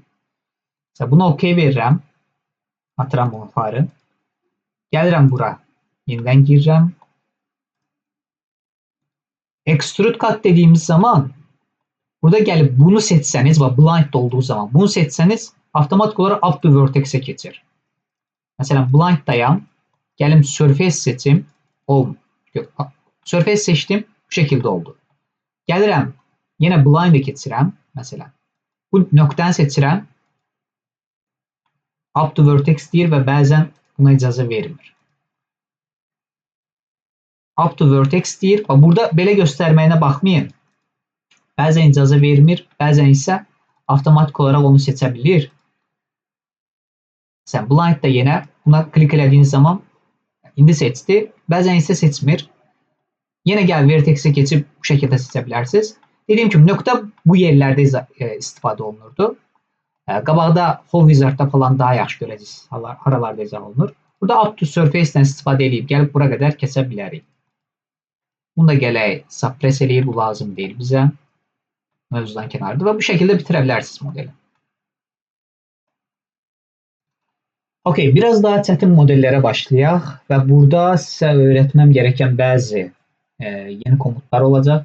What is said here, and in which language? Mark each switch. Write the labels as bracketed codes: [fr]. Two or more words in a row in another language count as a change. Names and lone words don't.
[az] Məsələn, buna OK verirəm. Atıram bunu yuxarı. Gəlirəm bura. Yenidən girirəm. [en] Extrude cut [az] dediyimiz zaman burada gəlib bunu seçsəniz və blind olduğu zaman bunu seçsəniz avtomatik olaraq [en] up to vertex-ə [az] keçir. Məsələn, blind-dayam. Gəlim surface seçim. Surface seçdim. Bu şəkildə oldu. Gəlirəm. Yenə blind-ə keçirəm. Məsələn. Bu nöqtəni seçirəm. [en] Up to vertex [az] deyir və bəzən buna icazə vermir. [en] Up to vertex [az] deyir və burada belə göstərməyinə baxmayın. Bəzən icazə vermir, bəzən isə avtomatik olaraq onu seçə bilir. Sən blind-da yenə buna klik elədiyiniz zaman indi seçdi, bəzən isə seçmir. Yenə gəl vertex-ə keçib bu şəkildə seçə bilərsiniz. Dediyim kimi, nöqtə bu yerlərdə istifadə olunurdu. Qabaqda Home Wizard-da falan daha yaxşı görəcəksiniz, haralarda izah olunur. Burada [en] up to surface-dən [az] istifadə edib gəlib bura qədər kəsə bilərik. Bunu da gələk suppress eləyir, bu lazım deyil bizə. Mövzudan kənardır və bu şəkildə bitirə bilərsiniz modeli. Okay, biraz daha çətin modellərə başlayaq və burada sizə öyrətməm gerəkən bəzi yeni komutlar olacaq.